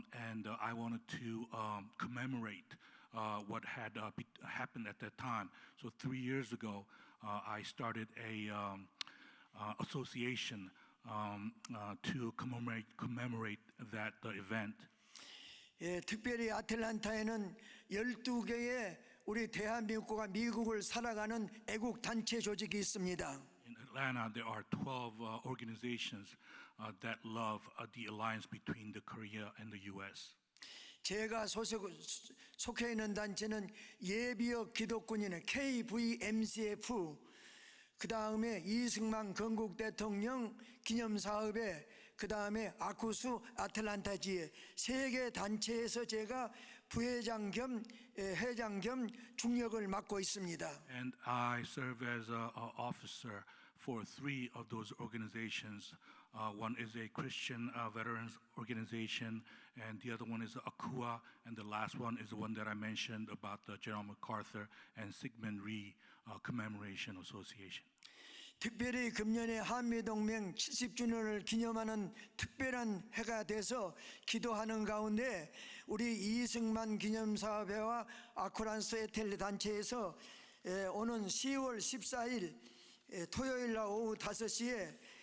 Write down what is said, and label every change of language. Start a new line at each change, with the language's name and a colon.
English: And I wanted to commemorate what had happened at that time. So 3 years ago, I started a association to commemorate that event.
Korean: 예, 특별히 아틀란타에는 12개의 우리 대한민국과 미국을 살아가는 애국 단체 조직이 있습니다.
English: In Atlanta, there are 12 organizations that love the alliance between the Korea and the U.S.
Korean: 제가 속해 있는 단체는 예비역 기독군인의 KVMCF, 그 다음에 이승만 건국 대통령 기념사업회, 그 다음에 아쿠수 아틀란타 지회 3개 단체에서 제가 부회장 겸 회장 겸 중역을 맡고 있습니다.
English: And I serve as an officer for 3 of those organizations. One is a Christian veterans organization, and the other one is ACUA, and the last one is the one that I mentioned about the General MacArthur and Sigmund Rhee Commemoration Association.
Korean: 특별히 금년에 한미동맹 70주년을 기념하는 특별한 해가 돼서 기도하는 가운데 우리 이승만 기념사업회와 아쿠란스 에텔 단체에서 오는 10월 14일 토요일 날 오후 5시에